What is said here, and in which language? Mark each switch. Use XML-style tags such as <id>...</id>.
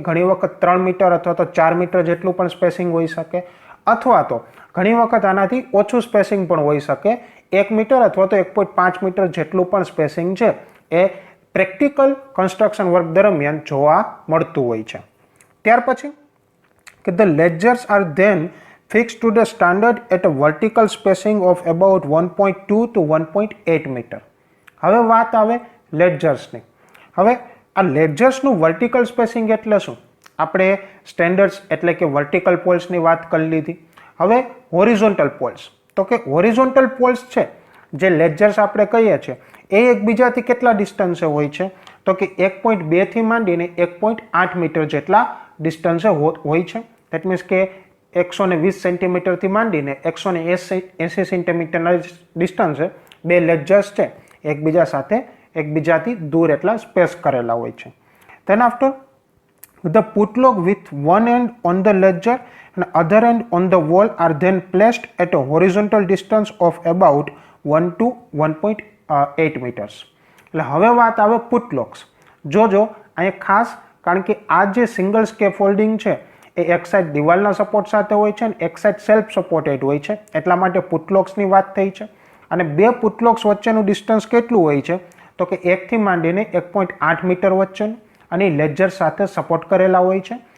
<gu>ઘણી વખત 3 મીટર અથવા તો 4 મીટર જેટલું પણ સ્પેસિંગ હોઈ શકે, અથવા તો ઘણી વખત આનાથી ઓછું સ્પેસિંગ પણ હોઈ શકે. 1 મીટર અથવા તો 1.5 મીટર જેટલું પણ સ્પેસિંગ છે એ પ્રેક્ટિકલ કન્સ્ટ્રક્શન વર્ક દરમિયાન જોવા મળતું હોય છે. ત્યાર પછી કે</gu> <en>The ledgers are then fixed to the standard at a vertical spacing of about 1.2 to 1.8 metre.</en> <gu>હવે વાત આવે લેડ્જર્સની. હવે આ લેડ્જર્સનું વર્ટિકલ સ્પેસિંગ એટલે શું? આપણે સ્ટેન્ડર્ડ્સ એટલે કે વર્ટિકલ પોલ્સની વાત કરી લીધી. હવે હોરિઝોન્ટલ પોલ્સ, તો કે હોરિઝોન્ટલ પોલ્સ છે જે લેડ્જર્સ આપણે કહીએ છીએ એ એકબીજાથી કેટલા ડિસ્ટન્સે હોય છે? તો કે 1.2 થી માંડીને 1.8 મીટર જેટલા ડિસ્ટન્સે હોય છે.</gu> <en>that means</en> <gu>કે 120 સેન્ટીમીટરથી માંડીને 180 સેન્ટીમીટરના ડિસ્ટન્સે બે લેડ્જર્સ છે એકબીજાથી દૂર એટલા સ્પેસ કરેલા હોય છે.</gu> <en>Then after the putlock with one end on the ledger and other end on the wall are then placed at a horizontal distance of about 1 to 1.8 meters.</en> <gu>એટલે હવે વાત આવે પુટલોક્સ. જોજો અહીંયા ખાસ, કારણ કે આ જે સિંગલ સ્કેફોલ્ડિંગ છે એ એક સાઈડ દિવાલના સપોર્ટ સાથે હોય છે અને એક સાઈડ સેલ્ફ સપોર્ટેડ હોય છે, એટલા માટે પુટલોક્સની વાત થઈ છે. અને બે પુટલોક્સ વચ્ચેનું ડિસ્ટન્સ કેટલું હોય છે? તો કે 1 થી માંડીને 1.8 મીટર વચ્ચેનું, અને લેડ્જર સાથે સપોર્ટ કરેલા હોય છે.</gu>